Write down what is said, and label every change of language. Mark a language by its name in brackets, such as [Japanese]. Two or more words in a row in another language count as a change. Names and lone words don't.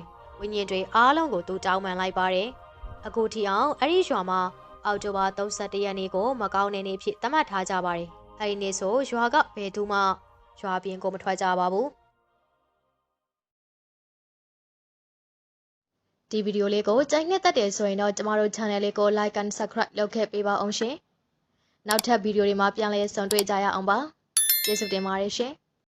[Burmese] ဝိညာဉ်တွေအားလုံးကိုသူတောင်းပန်လိုက်ပါတယ်အခုထိအောင်အဲ့ဒီရွာမှာအောက်တိုဘာ31ရက်နေ့ကိုမကောင်းတဲ့နေ့ဖြစ်သတ်မှတ်ထားကြပါတယ်အဲ့ဒီနေ့ဆိုရွာကဘယ်သူမှရွာပြင်ကိုမထွက်ကြပါဘူးဒီဗီဒီယိုလေးကိုကြိုက်နှစ်သက်တယ်ဆိုရင်တော့ကျမတို့ channel လေးကို [English] like and subscribe [Burmese] လုပ်ခဲ့ပေးပါအောင်ရှင်နောက်ထပ်ဗီဒီယိုတွေမှာပြန်လည်ဆုံတွေ့ကြရအောင်ပါကျေးဇူးတင်ပါတယ်ရှင်